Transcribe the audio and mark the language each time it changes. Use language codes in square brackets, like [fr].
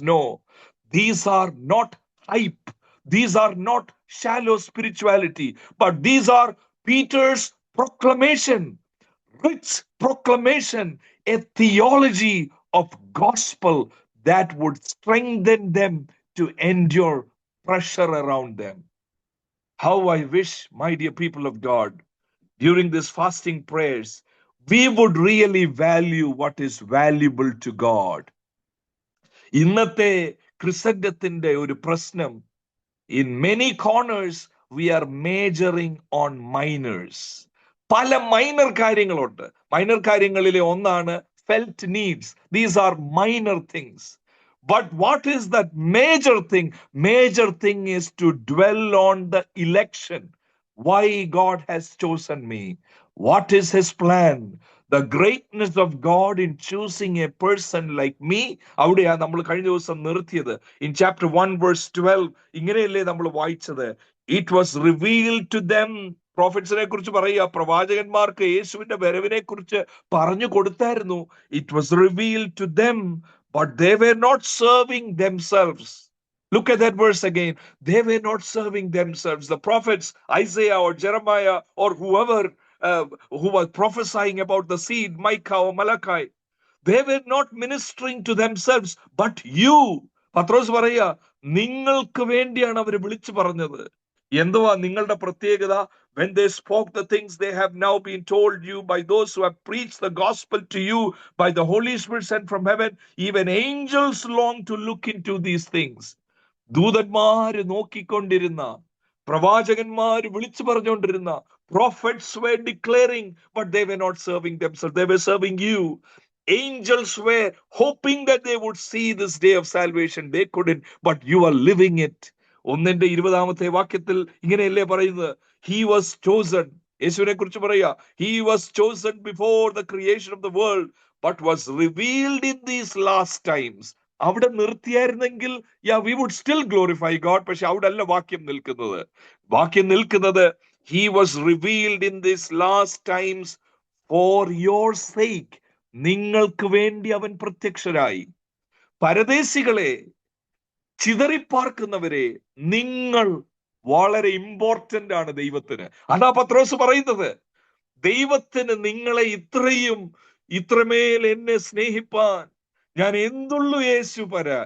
[en] No, these are not hype. These are not shallow spirituality, but these are Peter's proclamation, rich proclamation, a theology of gospel that would strengthen them to endure pressure around them. How I wish, my dear people of God, during this fasting prayers, we would really value what is valuable to God. [ml] ഇന്നത്തെ ക്രിസ്ത്യന്റെ ഒരു പ്രശ്നം, [en] in many corners we are majoring on minors. [ml] പല minor കാര്യങ്ങളുണ്ട്. Minor കാര്യങ്ങളിലെ ഒന്നാണ് [en] felt needs. These are minor things. But what is that major thing? Major thing is to dwell on the election. Why God has chosen me. What is his plan? The greatness of God in choosing a person like me. [ml] അവിടെയാണ് നമ്മൾ കഴിഞ്ഞ ദിവസം നിർത്തിയത്. [en] In chapter 1 verse 12 [ml] ഇങ്ങനെയല്ലേ നമ്മൾ വായിച്ചത്? [en] It was revealed to them. [ml] പ്രോഫിറ്റ്സിനെ കുറിച്ച് പറയുക, പ്രവാചകന്മാർക്ക് യേശുവിന്റെ വരവിനെ കുറിച്ച് പറഞ്ഞു കൊടുത്തായിരുന്നു. [en] It was revealed to them, but they were not serving themselves. Look at that verse again. They were not serving themselves. The prophets, Isaiah or Jeremiah or whoever who was prophesying about the seed, Micah or Malachi, they were not ministering to themselves, but you. [ml] പത്രോസ് പറയാ, നിങ്ങൾക്ക് വേണ്ടിയാണ് അവർ വിളിച്ചു പറഞ്ഞത്. എന്തുവാ നിങ്ങളുടെ പ്രത്യേകത? [en] When they spoke the things they have now been told you by those who have preached the gospel to you by the Holy Spirit sent from heaven, even angels long to look into these things. [ml] ദൂതന്മാര് നോക്കിക്കൊണ്ടിരുന്ന, പ്രവാചകന്മാര് വിളിച്ചു പറഞ്ഞുകൊണ്ടിരുന്ന, [en] prophets were declaring, but they were not serving themselves. They were serving you. Angels were hoping that they would see this day of salvation. They couldn't, but you are living it. [ml] 1:20 വാക്യത്തിൽ ഇങ്ങനെയല്ലേ പറയുന്നത്? [en] He was chosen. [ml] യേശുവിനെ കുറിച്ച് പറയാ, [en] he was chosen before the creation of the world, but was revealed in these last times. [ml] അവിടെ നിർത്തിയായിരുന്നെങ്കിൽ [en] we would still glorify God. [ml] പക്ഷെ അവിടെ അല്ല വാക്യം നിൽക്കുന്നത്. [en] വാക്യം നിൽക്കുന്നത് he was revealed in these last times for your sake. [ml] നിങ്ങൾക്ക് വേണ്ടി അവൻ പ്രത്യക്ഷരായി. പരദേശികളെ, ചിതറിപ്പാർക്കുന്നവരെ, നിങ്ങൾ വളരെ ഇമ്പോർട്ടന്റ് ആണ് ദൈവത്തിന്. അതാ പത്രോസ് പറയുന്നത്. ദൈവത്തിന് നിങ്ങളെ ഇത്രമേൽ എന്നെ സ്നേഹിപ്പാൻ ഞാൻ എന്തുള്ളു യേശു പര.